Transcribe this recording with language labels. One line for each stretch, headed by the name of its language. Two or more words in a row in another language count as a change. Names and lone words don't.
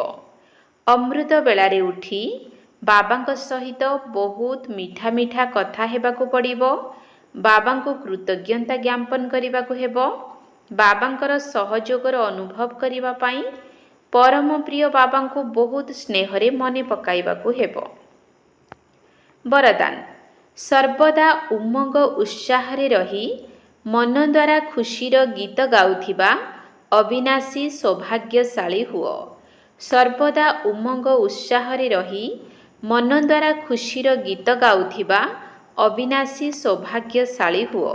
Odia: ଅମୃତ ବେଳାରେ ଉଠି ବାବାଙ୍କ ସହିତ ବହୁତ ମିଠା ମିଠା କଥା ହେବାକୁ ପଡ଼ିବ। ବାବାଙ୍କୁ କୃତଜ୍ଞତା ଜ୍ଞାପନ କରିବାକୁ ହେବ। ବାବାଙ୍କର ସହଯୋଗର ଅନୁଭବ କରିବା ପାଇଁ ପରମ ପ୍ରିୟ ବାବାଙ୍କୁ ବହୁତ ସ୍ନେହରେ ମନେ ପକାଇବାକୁ ହେବ। ବରଦାନ ସର୍ବଦା ଉମଙ୍ଗ ଉତ୍ସାହରେ ରହି ମନ ଦ୍ୱାରା ଖୁସିର ଗୀତ ଗାଉଥିବା ଅବିନାଶୀ ସୌଭାଗ୍ୟଶାଳୀ ହୁଅ। ସର୍ବଦା ଉମଙ୍ଗ ଉତ୍ସାହରେ ରହି ମନ ଦ୍ୱାରା ଖୁସିର ଗୀତ ଗାଉଥିବା ଅବିନାଶୀ ସୌଭାଗ୍ୟଶାଳୀ ହୁଅ।